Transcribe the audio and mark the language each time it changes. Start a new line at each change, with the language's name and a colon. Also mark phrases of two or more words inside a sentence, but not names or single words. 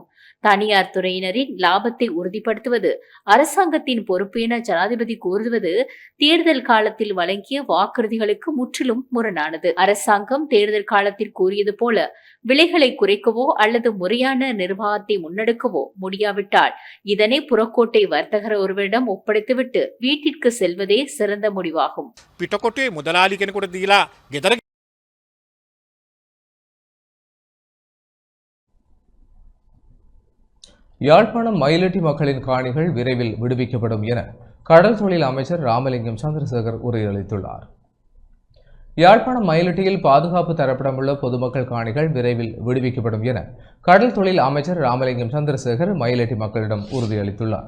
Tamil: தனியார் துறையினரின் லாபத்தை உறுதிப்படுத்துவது அரசாங்கத்தின் பொறுப்பு என ஜனாதிபதி கூறுவது தேர்தல் காலத்தில் வழங்கிய வாக்குறுதிகளுக்கு முற்றிலும் முரணானது. அரசாங்கம் தேர்தல் காலத்தில் கூறியது போல விலைகளை குறைக்கவோ அல்லது முறையான நிர்வாகத்தை முன்னெடுக்கவோ முடியாவிட்டால் இதனை புறக்கோட்டை வர்த்தகர் ஒருவரிடம் ஒப்படைத்துவிட்டு வீட்டிற்கு செல்வதே சிறந்த முடிவாகும்.
Sinhala: පිටකොටේ මුදලාලි කෙනෙකුට දීලා ගෙදර
Tamil: யாழ்ப்பாணம் மயிலட்டி மக்களின் காணிகள் விரைவில் விடுவிக்கப்படும் என கடல் தொழில் அமைச்சர் ராமலிங்கம் சந்திரசேகர் உறுதியளித்துள்ளார். யாழ்ப்பாணம் மயிலட்டியில் பாதுகாப்பு தரப்படமுள்ள பொதுமக்கள் காணிகள் விரைவில் விடுவிக்கப்படும் என கடல் தொழில் அமைச்சர் ராமலிங்கம் சந்திரசேகர் மயிலட்டி மக்களிடம் உறுதியளித்துள்ளார்.